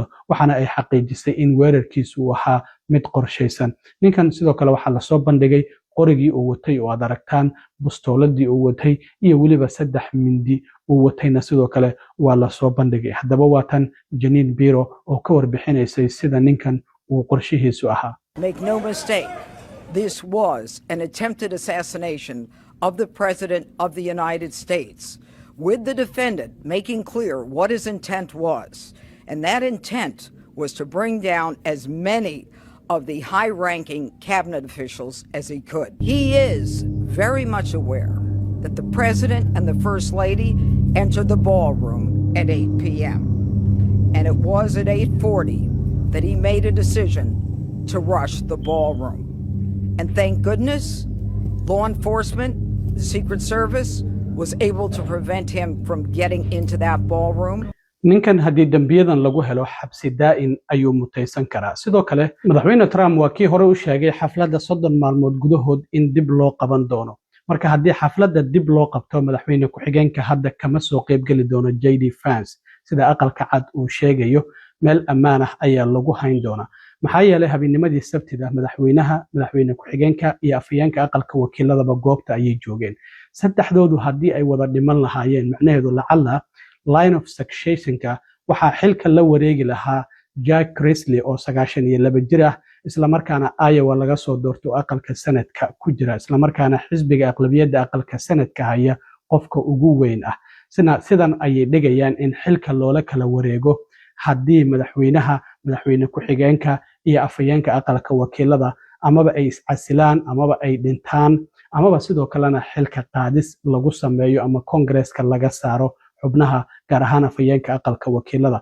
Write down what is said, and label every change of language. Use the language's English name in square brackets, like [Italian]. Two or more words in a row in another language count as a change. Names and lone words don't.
[Somali] Waxaana ay xaqiijisay in weerarkiisu uu ahaa mid qorshaysan. Ninkan sidoo kale waxaa la soo bandhigay qorigii uu watay oo aad aragtaan, bustooladii uu watay iyo weliba 3 mindi uu watayna sidoo kale waa la soo bandhigay. Haddaba waa tan Jeanine Pirro oo ka warbixinaysay sida ninkan uu qorshihiisu ahaa. [English] Make no mistake, this was an attempted assassination of the President of the United States, with the defendant making clear what his intent was. And that intent was to bring down as many of the high-ranking cabinet officials as he could. He is very much aware that the President and the First Lady entered the ballroom at 8 p.m. And it was at 8:40 that he made a decision to rush the ballroom. And thank goodness, law enforcement, the Secret Service, was able to prevent him from getting into that ballroom. [Somali] ninkan haddii dambiyadan lagu helo xabsi daa'in ayuu mutaysan karaa. Sidoo kale madaxweyne Trump waa kii hore u sheegay xafladda 30 maalmood gudahood in dib loo qaban doono. Marka haddii xafladda dib loo qabto madaxweyne ku-xigeenka hadda kama soo qaybgeli doono JD Vance sida aqalka cad uu sheegayo. Meel ammaan ah ayaa lagu hayn doonaa. Maxaa yeelay habeennimadii Sabtida madaxweyne ku-xigeenka iyo afhayeenka aqalka wakiiladaba goobta ayay joogeen. Saddexdoodu haddii ay wada dhiman lahaayeen macnaheedu lacala [English] line of successionka [Somali] waxaa xilka la wareegi lahaa Jack Grassley oo 92 jir ah isla markaana Iowa laga soo doorto aqalka sanadka ku jira isla markaana xisbiga aqlabiyadda aqalka sanadka haya qofka ugu weyn ah. Sidan ayay dhigayaan in xilka loola kala wareego haddii madaxweyne ku-xigeenka iyo afhayeenka aqalka wakiilada amaba ay iscasilaan amaba ay dhintaan amaba sidoo kalena xilka qaadis lagu sameeyo ama Congress-ka laga saaro xubnaha gaar ahaan afhayeenka aqalka wakiilada.